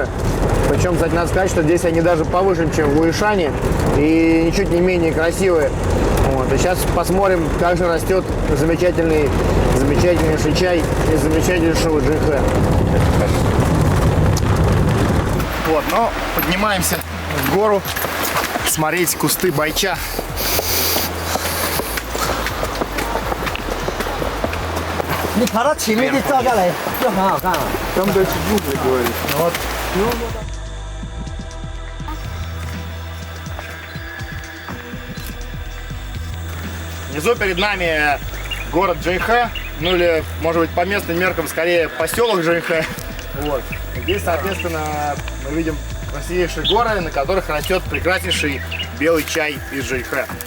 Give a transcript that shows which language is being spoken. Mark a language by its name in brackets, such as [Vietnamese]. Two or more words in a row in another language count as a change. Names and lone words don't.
[Russian] Причем, кстати, надо сказать, что здесь они даже повыше, чем в Уишане, и ничуть не менее красивые. Вот. И сейчас посмотрим, как же растет замечательнейший чай из замечательнейшего джейхэ. Вот, но поднимаемся в гору смотреть кусты байча. [Chinese] 你爬到前面去照下来就很好看了。他们在吃兔子锅里。 [Russian] Внизу перед нами город Джейхэ, ну или, может быть, по местным меркам, скорее, поселок Джейхэ. Вот. Здесь, соответственно, мы видим красивейшие горы, на которых растет прекраснейший белый чай из Джейхэ.